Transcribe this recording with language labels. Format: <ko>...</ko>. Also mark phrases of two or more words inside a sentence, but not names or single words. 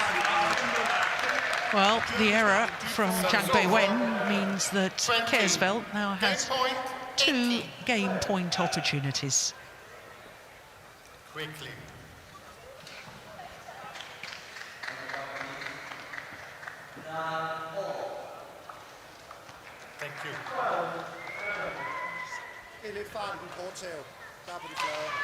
<en>Well, the error from Zhang Beiwen means that Kjærsfeldt now has 2 game point opportunities. Quickly. Thank you.</en> <da>Det er lidt fart i den korte tæv. Der på de flade.</da>